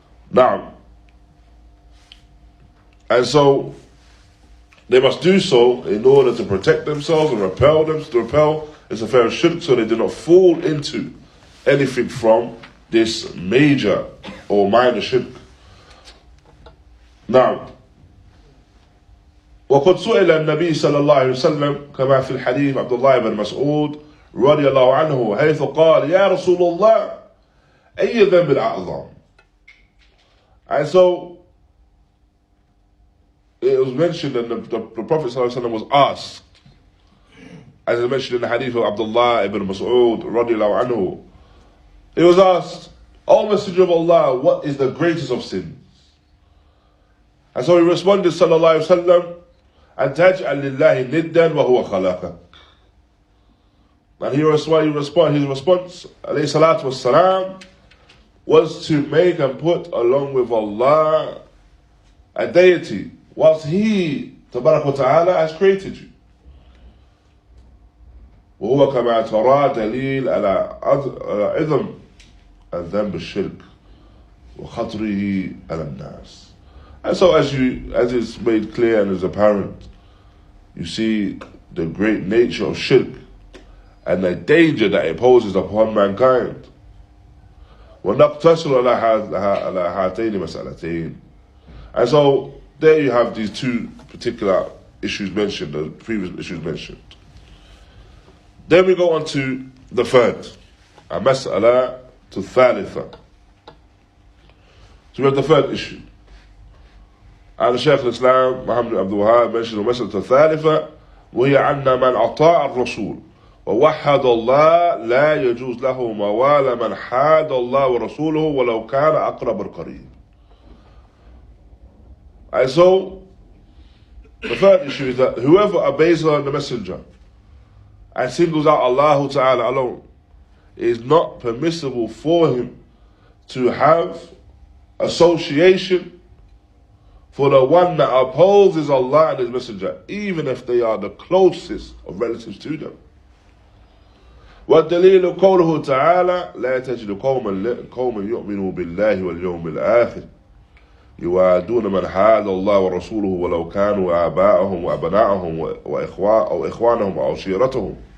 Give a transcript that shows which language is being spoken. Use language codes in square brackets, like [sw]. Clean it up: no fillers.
[en] Now, and so they must do so in order to protect themselves and repel this affair of shirk, so they do not fall into anything from this major or minor shirk. [ar] Now, وقد سئل النبي صلى الله عليه وسلم كما في الحديث عبد الله بن مسعود رضي الله عنه حيث قال يا رسول الله أي ذنب الأعظم. [en] And so it was mentioned that the Prophet [ar] صلى الله عليه وسلم [en] was asked, as I mentioned in the hadith of Abdullah ibn Mas'ud [ar] رضي الله عنه, [en] he was asked, O Messenger of Allah, what is the greatest of sins? And so he responded sallallahu alayhi wa sallam, [ar] أن تجعل لله ندا وهو خلقك. [en] And his response, alayhi salatu wassalam, was to make and put along with Allah a deity, whilst He, tabarak wa ta'ala, has created you. [ar] وهو كما ترى دليل على عظم الذنب الشرك وخطره على الناس. [en] And so as is made clear and is apparent, you see the great nature of shirk and the danger that it poses upon mankind. [ar] وَنَقْتَصِرُ عَلَى هَاتَيْنِ مَسْأَلَتَيْنِ. [en] And so there you have these two particular issues mentioned, the previous issues mentioned. Then we go on to the third, [ar] المسألة الثالثة. [en] So we have the third issue. And Shaykh al-Islam Muḥammad Abdul Wahhāb mentioned [ar] المسألة الثالثة وهي أن من أطاع الرسول ووحد الله لا يجوز له موال من حاد الله ورسوله ولو كان أقرب القريب. [en] And so the third issue is that whoever obeys Allah and the Messenger and singles out Allah Ta'ala alone, it is not permissible for him to have association for the one that opposes Allah and His Messenger, even if they are the closest of relatives to them. [ar] والدليل قوله تعالى لا تجد قوما يؤمنوا بالله واليوم الآخر يوادون من حاد الله ورسوله ولو كانوا آباءهم وأبناءهم أو إخوانهم أو عشيرتهم